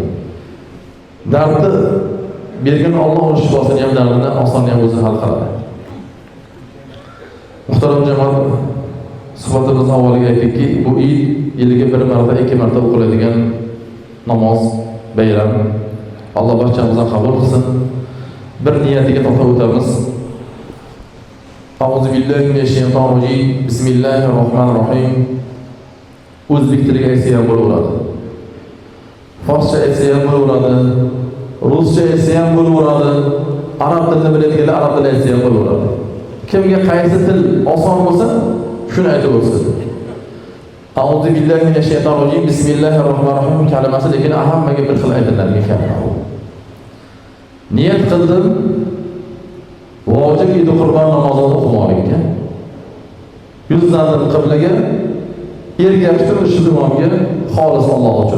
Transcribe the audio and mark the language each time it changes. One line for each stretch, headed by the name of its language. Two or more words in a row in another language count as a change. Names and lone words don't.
Uzbek: Dardni bergan Alloh o'z shifosini ham dardini osonlik ham o'zi hal qiladi. Muhtaram jamoat, suhbatimiz avvaliga aytdikki, bu yiliga bir marta, ikki marta o'qiladigan namoz, bayram. Alloh barchamizdan qabul qilsin. Bir niyatiga to'xtab o'tamiz.
Arabic: أعوذ بالله من الشيطان الرجيم. بسم الله الرحمن الرحيم.
Uzbek: O'zbek tiliga aytsa ham bo'laveradi. Forscha aytsa ham bo'laveradi. Ruscha aytsa ham bo'laveradi. Arab tilini biladiganlar arab tilida aytsa ham bo'laveradi. Kimga qaysi til oson bo'lsa, shuni aytib o'tsin.
Arabic: أعوذ بالله من الشيطان الرجيم. بسم الله الرحمن الرحيم
Uzbek: kalimasi lekin hammaga bir xil aytiladigan kalima. Niyat qildim vojib edi Qur'on namozini o'qimoqlikka. Yuzlandim qiblaga, ergashdim shu imomga xolis Alloh uchun.